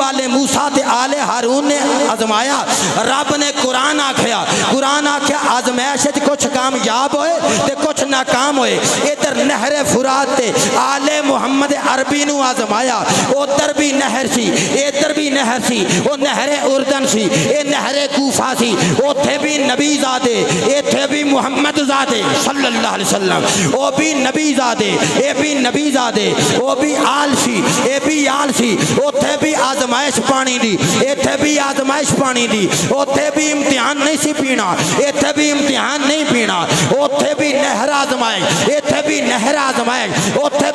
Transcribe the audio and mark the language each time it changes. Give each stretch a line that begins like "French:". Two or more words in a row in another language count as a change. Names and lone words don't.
Punjabi: آل موسیٰ تے آل ہارون نے آزمایا رب نے قرآن آکھیا آزمائش چ کچھ کامیاب ہوئے تے کچھ ناکام ہوئے ادھر نہر فرات تے آل محمد عربی نوں آزمایا اودھر بھی نہر سی ادھر بھی نہر سی وہ نہر اردن سی یہ نہر کوفہ سی اوتھے بھی نبی زادے ایتھے بھی محمد زادے
Arabic: صلی اللہ علیہ وسلم
Punjabi: وہ بھی نبی زادے یہ بھی نبی زادے وہ بھی آل سی یہ بھی آل سی اوتھے بھی آزمائش پانی دی ایتھے بھی آزمائش پانی دی اوتھے بھی امتحان نہیں سی پینا ایتھے بھی امتحان نہیں پینا اوتھے بھی نہر آزمائے ایتھے بھی نہر آزمائے اوتھے